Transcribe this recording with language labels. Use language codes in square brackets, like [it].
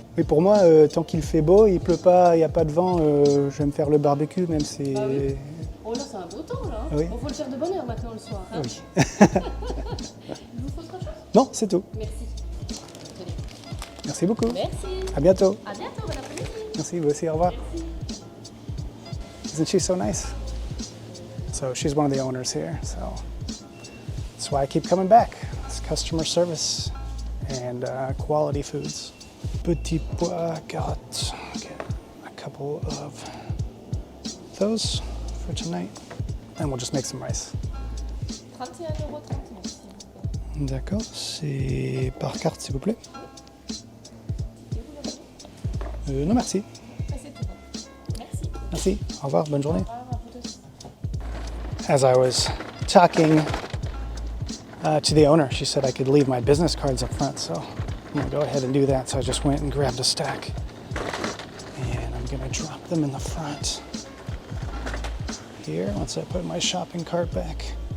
[fr] Oui, pour moi, tant qu'il fait beau, il pleut pas, il n'y a pas de vent, je vais me faire le barbecue, même si... Bah oui. Oh là, c'est un beau temps là. Oui. Bon, faut le faire de bonne heure maintenant le soir. Hein. Oui. Il vous faut autre chose? Non, c'est tout. Merci. Merci beaucoup. Merci. À bientôt. À bientôt, bon après-midi. Merci, vous aussi, au revoir. Merci. [en] Isn't she so nice? So she's one of the owners here, so that's why I keep coming back. It's customer service and quality foods. Petit pois, carottes. Get a couple of those for tonight, and we'll just make some rice. [fr] 31,39 €. D'accord, c'est par carte s'il vous plaît. Non merci. C'est tout bon. Merci. Merci, au revoir, bonne journée. Au revoir, à vous tous. [en] As I was talking to the owner, she said I could leave my business cards up front, so I'm gonna go ahead and do that. So I just went and grabbed a stack, and I'm gonna drop them in the front here once I put my shopping cart back.